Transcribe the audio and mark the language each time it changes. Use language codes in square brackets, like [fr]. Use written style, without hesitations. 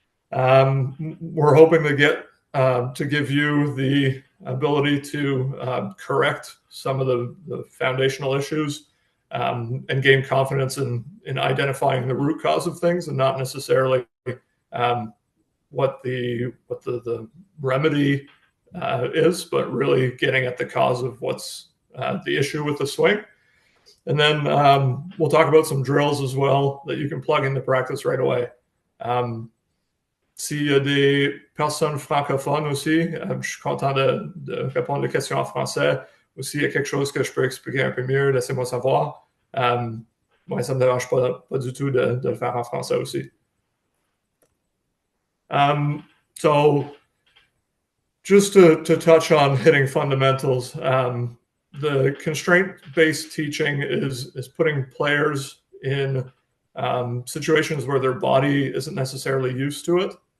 [en] We're hoping to give you the ability to correct some of the foundational issues and gain confidence in identifying the root cause of things, and not necessarily what the remedy is, but really getting at the cause of what's the issue with the swing. And then we'll talk about some drills as well that you can plug into practice right away. [fr] S'il y a des personnes francophones aussi, je suis content de répondre aux questions en français. Ou s'il y a quelque chose que je peux expliquer un peu mieux, laissez-moi savoir. Moi, ça ne me dérange pas du tout de le faire en français aussi. [en] So just to touch on hitting fundamentals, the constraint-based teaching is putting players in situations where their body isn't necessarily used to it.